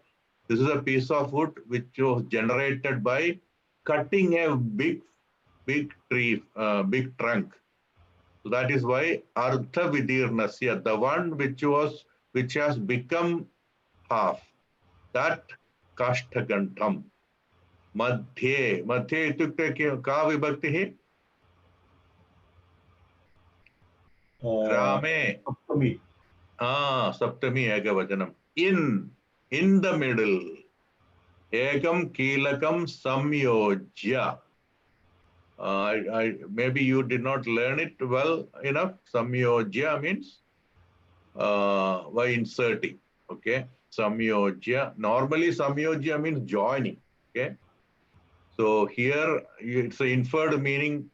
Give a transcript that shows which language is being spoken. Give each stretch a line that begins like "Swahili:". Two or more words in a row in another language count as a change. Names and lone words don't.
English: This is a piece of wood which was generated by cutting a big tree, big trunk. So that is why
Sanskrit: अर्ध विदीर्णस्य,
English: the one which has become half, that Kashthagantam.
Sanskrit: मध्ये इत्युक्ते का विभक्तिः? Rame. Saptami. सप्तमी एकवचनम्.
English: In the middle.
Sanskrit: एकं कीलकं संयोज्य.
English: Maybe you did not learn it well enough. Samyojya means by inserting. Okay. Samyojya. Normally samyojya means joining. Okay. So here it's an inferred meaning.